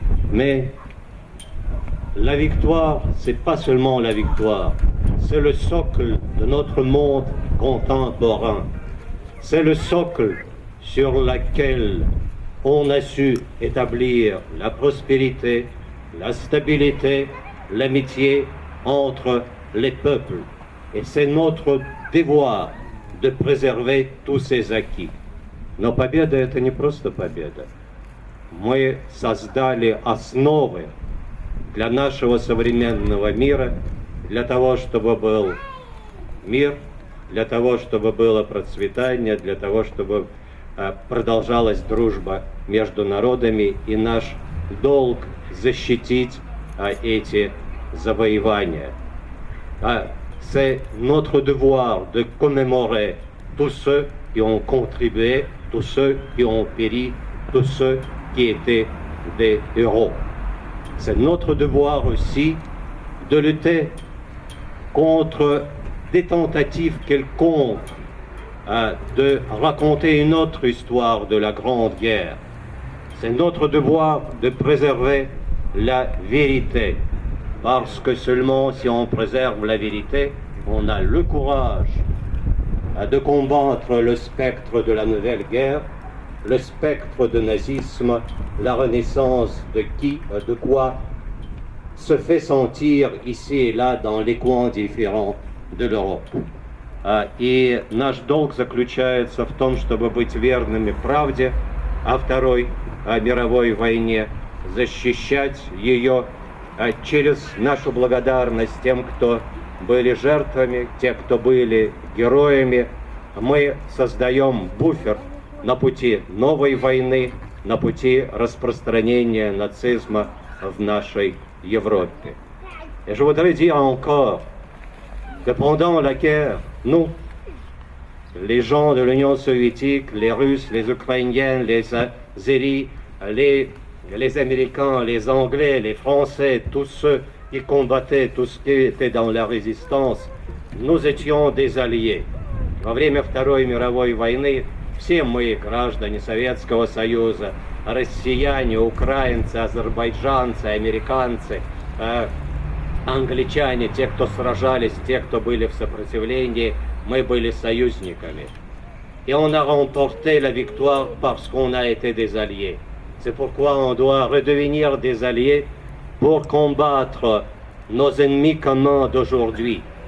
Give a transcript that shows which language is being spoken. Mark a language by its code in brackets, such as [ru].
[fr] Mais la victoire, c'est pas seulement la victoire, c'est le socle de notre monde contemporain. C'est le socle sur lequel on a su établir la prospérité, la stabilité, l'amitié entre les peuples. Et c'est notre devoir de préserver tous ces acquis. [ru] Но победа — это не просто победа. Мы создали основы для нашего современного мира, для того, чтобы был мир, для того, чтобы было процветание, для того, чтобы продолжалась дружба между народами, и наш долг защитить эти завоевания. [fr] C'est notre devoir de commémorer tous ceux qui ont contribué, tous ceux qui ont péri, tous ceux qui étaient des héros. C'est notre devoir aussi de lutter contre des tentatives quelconques de raconter une autre histoire de la Grande Guerre. C'est notre devoir de préserver la vérité, parce que seulement si on préserve la vérité, on a le courage de combattre le spectre de la nouvelle guerre, le spectre du nazisme, la renaissance de quoi se fait sentir ici et là dans les coins différents de l'Europe. [ru] И наш долг заключается в том, чтобы быть верными правде о Второй мировой войне, защищать ее через нашу благодарность тем, кто были жертвами, те, кто были героями. Мы создаем буфер на пути новой войны, на пути распространения нацизма в нашей Европе. [fr] Et je voudrais dire encore que pendant la guerre, nous, les gens de l'Union soviétique, les Russes, les Ukrainiens, les Azéris, les Américains, les Anglais, les Français, tous ceux qui combattaient, tous ceux qui étaient dans la résistance, nous étions des alliés. [ru] Во время Второй мировой войны все мы, граждане Советского Союза, россияне, украинцы, азербайджанцы, американцы, англичане, те, кто сражались, те, кто были в сопротивлении, мы были союзниками. [fr] Et on a remporté la victoire parce qu'on a été des alliés. C'est pourquoi on doit redevenir des alliés pour combattre nos ennemis communs d'aujourd'hui.